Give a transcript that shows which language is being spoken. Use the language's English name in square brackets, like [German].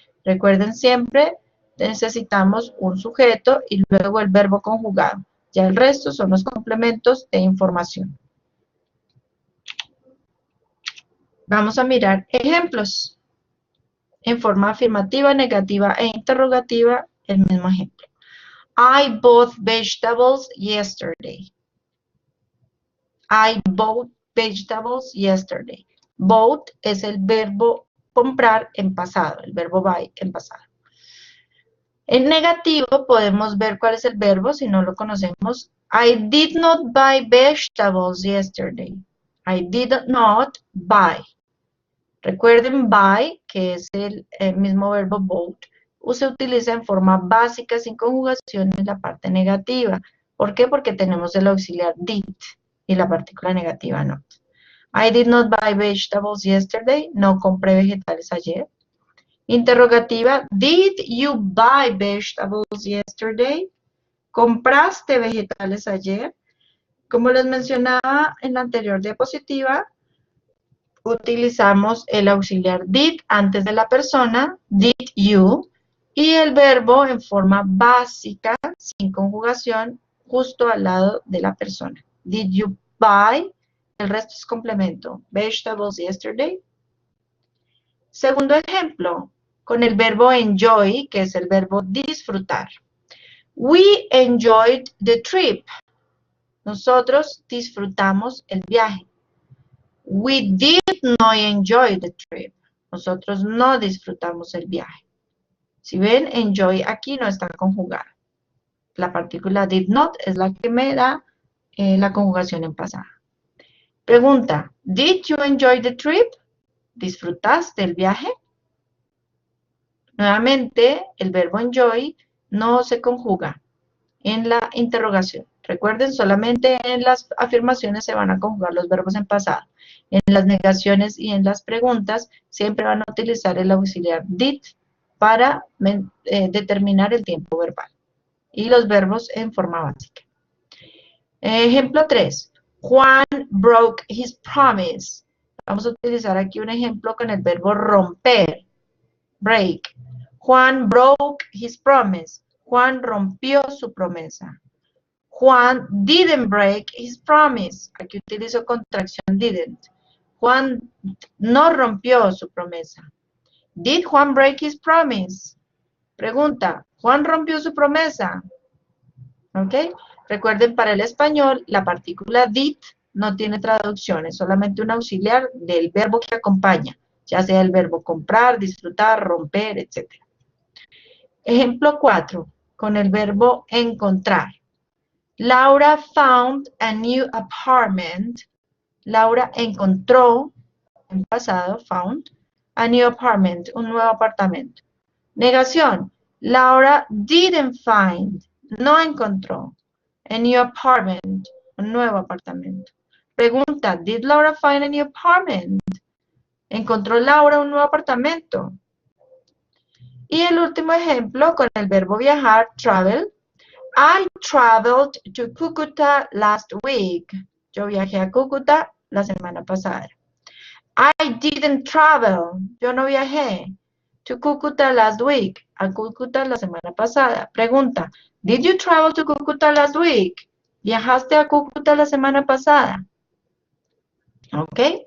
[Spanish] Recuerden siempre necesitamos un sujeto y luego el verbo conjugado. Ya el resto son los complementos de información. Vamos a mirar ejemplos. En forma afirmativa, negativa e interrogativa, el mismo ejemplo. [English] I bought vegetables yesterday. I bought vegetables yesterday. [Spanish] Bought es el verbo comprar en pasado, el verbo buy en pasado. En negativo podemos ver cuál es el verbo si no lo conocemos. [English] I did not buy vegetables yesterday. I did not buy. [Spanish] Recuerden buy, que es el mismo verbo bought, se utiliza en forma básica sin conjugación en la parte negativa. ¿Por qué? Porque tenemos el auxiliar did y la partícula negativa not. [English] I did not buy vegetables yesterday. [Spanish] No compré vegetales ayer. [English] Interrogativa, did you buy vegetables yesterday? [Spanish] ¿Compraste vegetales ayer? Como les mencionaba en la anterior diapositiva, utilizamos el auxiliar did antes de la persona, [English] did you, [Spanish] y el verbo en forma básica, sin conjugación, justo al lado de la persona. [English] Did you buy? [Spanish] El resto es complemento. [English] Vegetables yesterday. [Spanish] Segundo ejemplo, con el verbo enjoy, que es el verbo disfrutar. [English] We enjoyed the trip. [Spanish] Nosotros disfrutamos el viaje. [English] We did not enjoy the trip. [Spanish] Nosotros no disfrutamos el viaje. Si ven, enjoy aquí no está conjugada. La partícula did not es la que me da la conjugación en pasado. [English] Pregunta, did you enjoy the trip? [Spanish] ¿Disfrutaste el viaje? Nuevamente, el verbo enjoy no se conjuga en la interrogación. Recuerden, solamente en las afirmaciones se van a conjugar los verbos en pasado. En las negaciones y en las preguntas siempre van a utilizar el auxiliar did para determinar el tiempo verbal. Y los verbos en forma básica. Ejemplo 3. [English] Juan broke his promise. [Spanish] Vamos a utilizar aquí un ejemplo con el verbo romper. [English] Break. Juan broke his promise. [Spanish] Juan rompió su promesa. [English] Juan didn't break his promise. [Spanish] Aquí utilizo contracción didn't. Juan no rompió su promesa. [English] Did Juan break his promise? [Spanish] Pregunta, ¿Juan rompió su promesa? ¿Ok? Recuerden, para el español, la partícula did no tiene traducción, es solamente un auxiliar del verbo que acompaña, ya sea el verbo comprar, disfrutar, romper, etc. Ejemplo 4, con el verbo encontrar. [English] Laura found a new apartment. [Spanish] Laura encontró, en pasado, found, [English] a new apartment, [Spanish] un nuevo apartamento. Negación, [English] Laura didn't find, [Spanish] no encontró, [English] a new apartment, [Spanish] un nuevo apartamento. [English] Pregunta, did Laura find a new apartment? [Spanish] ¿Encontró Laura un nuevo apartamento? Y el último ejemplo con el verbo viajar, travel. [English] I traveled to Cúcuta last week. [Spanish] Yo viajé a Cúcuta la semana pasada. [English] I didn't travel. [Spanish] Yo no viajé [English] to Cúcuta last week. [Spanish] A Cúcuta la semana pasada. [English] Pregunta, did you travel to Cúcuta last week? [Spanish] ¿Viajaste a Cúcuta la semana pasada? ¿Ok?